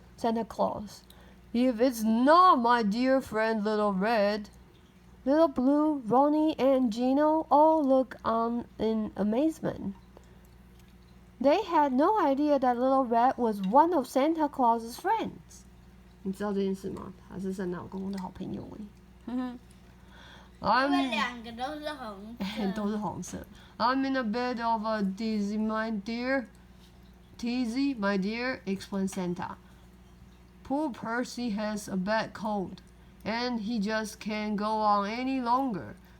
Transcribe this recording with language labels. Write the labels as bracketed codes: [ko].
[en] If it's not my dear friend Little Red. Little Blue, Ronnie, and Gino all looked on in amazement.They had no idea that Little Red was one of Santa Claus's friends. [zh] 你知道这件事吗？他是圣诞老公公的好朋友哎。他们两个都是红色。都是红色。 [en] I'm in a bit of a dizzy, my dear. Teasy, my dear," explained Santa. "Poor Percy has a bad cold, and he just can't go on any longer.